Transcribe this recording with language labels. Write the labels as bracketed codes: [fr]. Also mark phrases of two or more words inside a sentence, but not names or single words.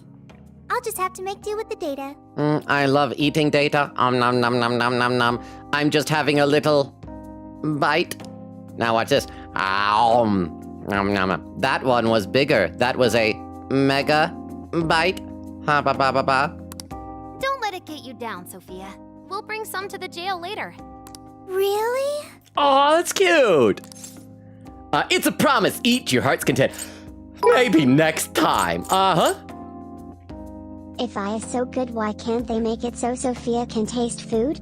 [en] I'll just have to make do with the data. I love eating data. Nom nom nom nom nom nom. I'm just having a little bite. Now watch this. Nom nom. That one was bigger. That was a mega bite. Ha ba ba ba ba. Don't let it get you down, Sophia. We'll bring some to the jail later. Really? Oh, that's cute. It's a promise. Eat to your heart's content. Maybe next time. Uh-huh. If I is so good, why can't they make it so Sophia can taste food?